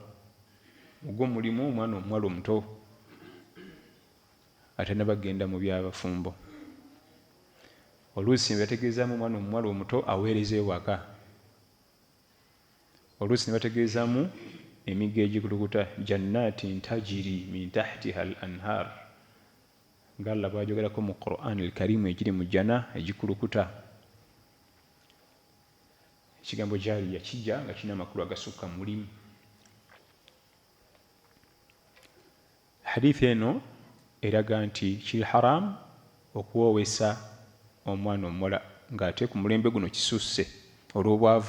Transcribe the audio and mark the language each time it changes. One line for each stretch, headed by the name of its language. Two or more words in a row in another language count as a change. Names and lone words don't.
Ganda: Ogwo mulimu omwana omuwala omuto ate ne bagenda mu byabafumbo. Oluusi ne bategeezaamu omwana omuwala omuto aweereza ewaka. Oluusi ne bategeezaamu emigga egikulukuta,
Arabic: جنات تجري من تحتها الأنهار,
Ganda: nga Allah bw'ajogerako mu Qur'an al Karim, egiri mu jana egikulukuta ekigambo jaliya kijja nga kirina amakulu agasukka mulimu. Hadithi eno eraga nti kiri haramu okuwoowesa omwana omuwala ng'ate ku mulembe guno kisusse olw'obwavu.